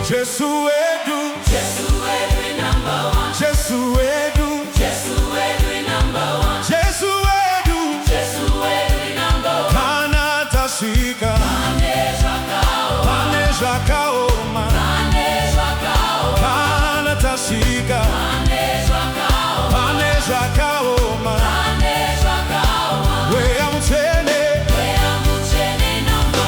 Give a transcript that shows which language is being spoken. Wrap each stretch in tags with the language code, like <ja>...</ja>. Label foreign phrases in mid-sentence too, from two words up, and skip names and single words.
<sw>Yesu wetu, Yesu wetu ni</sw> <en>number one.</en> <sw>Yesu wetu, Yesu wetu ni</sw> <en>number one.</en> <sw>Yesu wetu, Yesu wetu ni</sw> <en>number one. kana tashika, Aneshwa kao, aneshwa kaoma, aneshwa kao, kana tashika, aneshwa kao, aneshwa kaoma. aneshwa kao. We amutene, We amuchene number.</en>